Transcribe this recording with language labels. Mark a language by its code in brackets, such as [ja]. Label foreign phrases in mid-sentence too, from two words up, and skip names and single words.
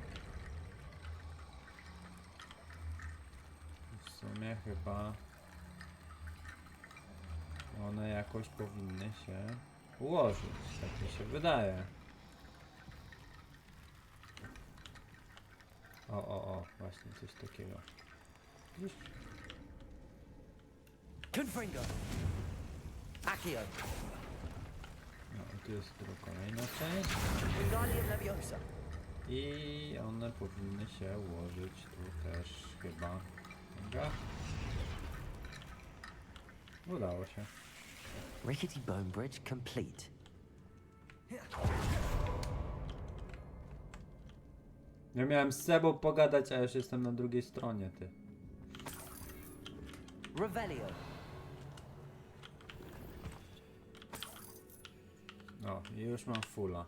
[pl] W sumie chyba... One jakoś powinny się ułożyć, tak mi się wydaje. O, właśnie coś takiego. Widzisz? Confringo! Accio! No i tu jest tylko kolejna część. Wingardium Leviosa! I one powinny się ułożyć tu też chyba. Dobra. Udało się. [en] Rickety bone bridge complete. [pl] Ja miałem z Sebą pogadać, a już jestem na drugiej stronie, ty. Revelio! No, i już mam fulla.